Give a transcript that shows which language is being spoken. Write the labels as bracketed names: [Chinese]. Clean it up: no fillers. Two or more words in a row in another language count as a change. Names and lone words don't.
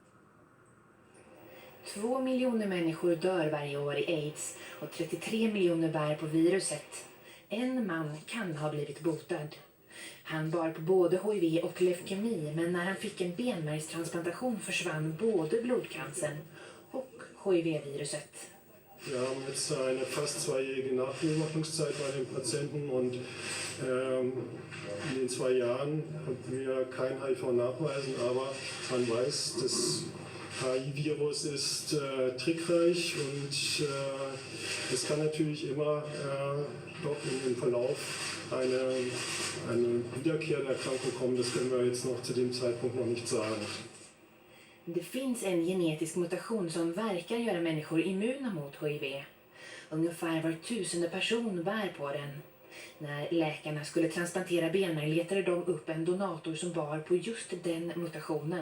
[Swedish] 2 miljoner människor dör varje år i aids och 33 miljoner bär på viruset. En man kan ha blivit botad. Han bar på både HIV och leukemi, men när han fick en benmärgstransplantation försvann både blodcancern och HIV-viruset. [German] Wir haben jetzt eine fast zweijährige Nachbeobachtungszeit bei den Patienten und in den 2 Jahren konnten wir kein HIV nachweisen, aber man weiß, das HIV-Virus ist trickreich und es kann natürlich immer doch in den Verlauf eine Wiederkehr der Erkrankung kommen. Das können wir jetzt noch zu dem Zeitpunkt noch nicht sagen. [Swedish] Det finns en genetisk mutation som verkar göra människor immuna mot HIV. Ungefär var 1000:e person bär på den. När läkarna skulle transplantera benmärg letade de upp en donator som bar på just den mutationen.